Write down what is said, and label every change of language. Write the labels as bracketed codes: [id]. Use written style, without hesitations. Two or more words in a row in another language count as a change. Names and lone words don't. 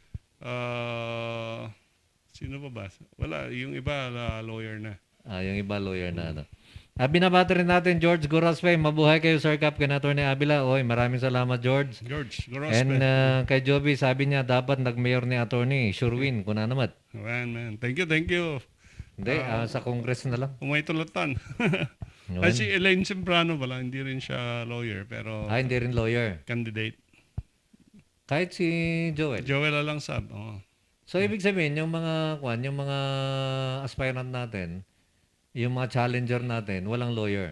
[tl] Sino pa ba? Wala, yung iba lawyer na. Yung iba lawyer na. Binabati rin natin George Gorospe. Mabuhay kayo, Sir Cap, kay Atty. Abila. Maraming salamat, George. George Gorospe. And kay Joby, sabi niya, dapat nag-mayor ni Atty. Sherwin, kung naman. Man. [en] Thank you. [tl] Hindi, sa Congress na lang. Umay tulatan. Ay, si Elaine Sembrano pala, hindi rin siya lawyer, pero... hindi rin lawyer. Candidate. Kahit si Joel. Joel Alangsab, So, ibig sabihin, yung mga aspirant natin, yung mga challenger natin, walang lawyer.